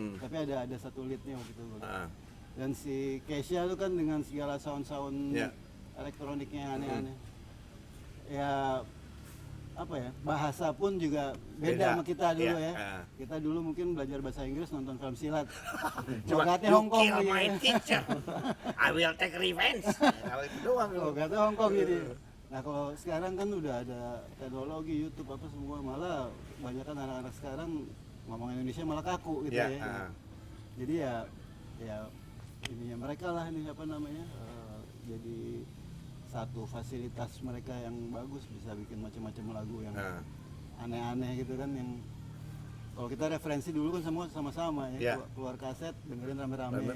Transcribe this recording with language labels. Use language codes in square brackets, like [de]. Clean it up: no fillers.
[id] Tapi ada satu leadnya waktu itu. Dan si Keisha tuh kan dengan segala sound-sound elektroniknya yang aneh-aneh. Ya apa ya, bahasa pun juga beda sama kita dulu ya. Kita dulu mungkin belajar bahasa Inggris nonton film silat. Logatnya Hongkong [en] kill [id] gitu. [en] my teacher, I will take revenge. [id] Kalau itu doang lu. Logatnya Hongkong gitu. Nah kalau sekarang kan udah ada teknologi, YouTube apa semua, malah banyak kan anak-anak sekarang ngomong Indonesia malah kaku gitu ya. Jadi ya ininya mereka lah ini apa namanya, jadi satu fasilitas mereka yang bagus, bisa bikin macam-macam lagu yang aneh-aneh gitu kan, yang kalau kita referensi dulu kan semua sama-sama ya, keluar kaset dengerin rame-rame.